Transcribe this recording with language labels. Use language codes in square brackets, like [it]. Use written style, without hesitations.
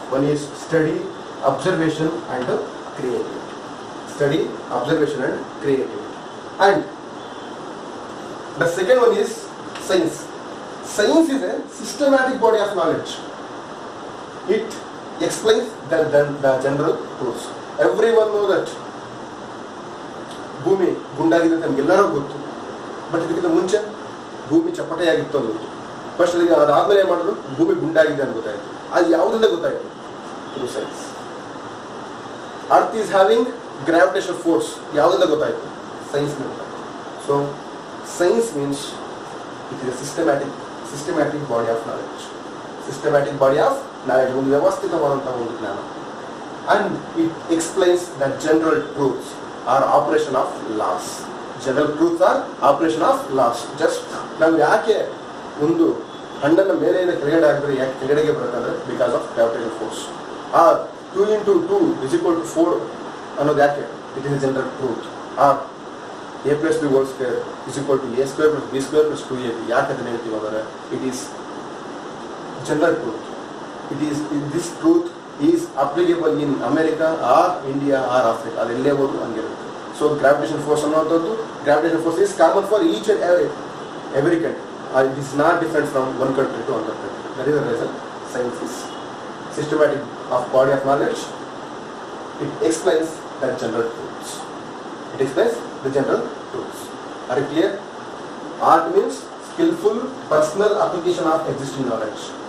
[en] One is study, observation, and creativity. Study, observation, and creativity. And the second one is science. Science is a systematic body of knowledge. It explains the general truths. Everyone knows that [kn] ಭೂಮಿ ಗುಂಡಾಗಿದೆ ಅಂತ ನಮಗೆಲ್ಲರಿಗೂ ಗೊತ್ತು. But ಇದಕ್ಕಿಂತ ಮುಂಚೆ ಭೂಮಿ ಚಪ್ಪಟೆಯಾಗಿತ್ತು ಅಂತ ಗೊತ್ತು. First ಅದಾದ್ಮೇಲೆ ಏನು ಮಾಡಿದ್ರು, ಭೂಮಿ ಗುಂಡಾಗಿದೆ ಅಂತ ಗೊತ್ತಾಯಿತು. ಅದು ಯಾವುದರಿಂದ ಗೊತ್ತಾಯಿತು? [en] Through science. Earth is having gravitation force [kn] ಯಾವುದರಿಂದ ಗೊತ್ತಾಯಿತು? [en] Science. So science means it is a systematic body of knowledge. Systematic body of knowledge, [kn] ಒಂದು ವ್ಯವಸ್ಥಿತವಾದಂತಹ ಒಂದು ಜ್ಞಾನ. [en] And it explains the general truths or operation of laws. General truths or operation of laws. [kn] Just ನಾವು ಯಾಕೆ ಒಂದು ಹಣ್ಣನ್ನು ಮೇಲೆಯಿಂದ ಕೆಳಗಡೆ ಹಾಕಿದ್ರೆ ಯಾಕೆ ಕೆಳಗಡೆಗೆ ಬರುತ್ತಂದ್ರೆ [en] Because of gravitation force. Or 2 into 2 = 4 [kn] ಅನ್ನೋದು ಯಾಕೆ? [en] It is a general truth. Or a plus b whole square is equal to a square plus b square plus 2ab. [kn] ಯಾಕೆ ಅದನ್ನು ಹೇಳ್ತೀವಿ ಅಂದರೆ [en] It is general truth. This truth is applicable in America or India or Africa. [kn] ಅದೆಲ್ಲೇ ಹೋದ್ರು ಹಂಗಿರುತ್ತೆ. [en] So gravitation force ಅನ್ನೋಂಥದ್ದು, gravitation force is common for each and every country. It is not different from one country to another country. That is the reason science is systematic of body of knowledge. It explains the general truths. It explains the general truths. Are you clear? Art means skillful personal application of existing knowledge.